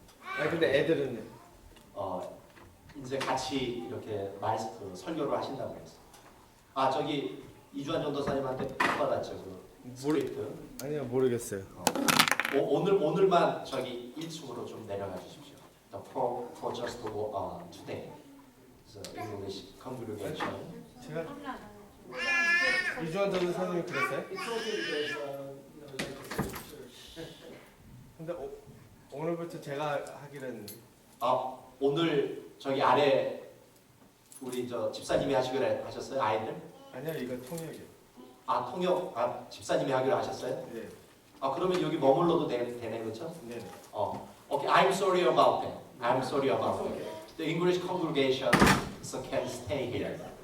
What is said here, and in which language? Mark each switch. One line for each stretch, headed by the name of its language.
Korean: 아니 근데 애들은 이제 같이 이렇게 설교를 하신다고 해서 이주환 전도사님한테 받았죠 그 스크립트. 아니요 모르겠어요. 오늘만 1층으로 좀 내려가 주십시오.
English: For just today, the English congregation.
Korean: 제가 이주환 전도사님이 그랬어요? 근데 오늘부터 제가 하기는 오늘 아래 우리 집사님이 하시기로 하셨어요? 아이들? 아니요 이거 통역이요. 통역 집사님이 하기로 하셨어요? 네. 그러면 여기 머물러도 되네 그렇죠? 네.
English: Okay, I'm sorry about that. I'm sorry about that. The English congregation can stay here.